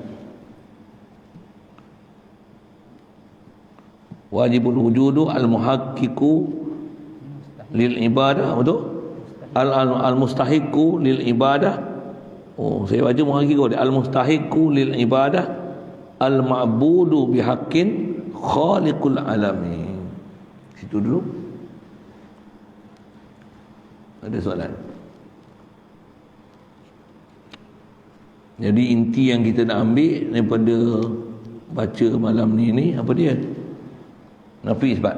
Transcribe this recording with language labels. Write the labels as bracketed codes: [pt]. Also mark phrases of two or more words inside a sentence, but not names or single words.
[ar] واجب الوجود المحقق للعبادة, betul? المستحق للعبادة. [ms] Saya baca [ar] المحقق المستحق للعبادة المعبود بحق خالق العالمين. [ms] Situ dulu. Ada soalan? Jadi inti yang kita nak ambil daripada baca malam ni apa dia? [ar] نفي إثبات.